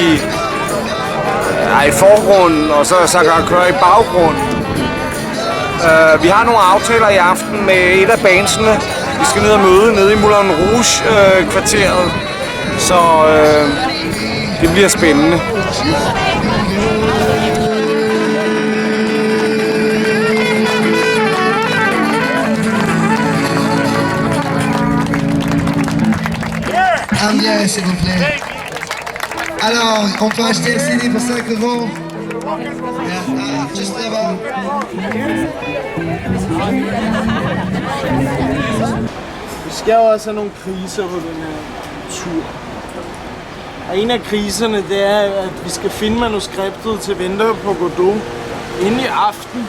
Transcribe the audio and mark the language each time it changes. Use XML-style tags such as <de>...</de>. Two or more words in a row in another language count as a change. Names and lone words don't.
<da>i forgrunden, og så Sacre Coeur i baggrunden. Vi har nogle aftaler i aften med et af bandsene. Vi skal ned og møde nede i Moulin Rouge kvarteret, så det bliver spændende.</da> <fr>Amiens, s'il vous plaît. Alors, on peut acheter un CD pour 5 €.</fr> <en>Yeah, just là-bas.</en> <da>Vi skal jo også have nogle kriser på den her tur. Og en af kriserne, det er, at vi skal finde manuskriptet til Venter på Godot inden i aften.</da>